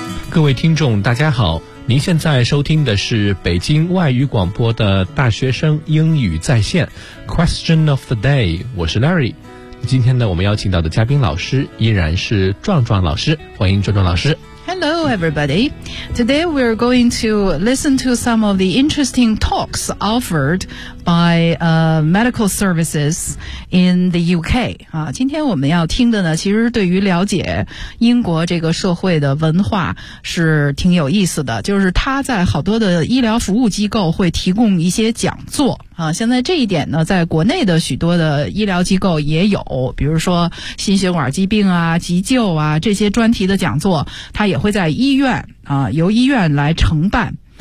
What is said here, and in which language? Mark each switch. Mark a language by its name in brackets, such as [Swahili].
[Chinese] 各位听众大家好，您现在收听的是北京外语广播的大学生英语在线 [English] Question of the day， [Chinese] 我是 Larry。今天呢，我们邀请到的嘉宾老师依然是壮壮老师，欢迎壮壮老师。 [English] Hello everybody. Today we're going to listen to some of the interesting talks offered by medical services in the UK. [Chinese] 今天我们要听的呢，其实对于了解英国这个社会的文化是挺有意思的，就是他在好多的医疗服务机构会提供一些讲座。现在这一点呢，在国内的许多的医疗机构也有，比如说心血管疾病啊、急救啊这些专题的讲座，它也会在医院由医院来承办。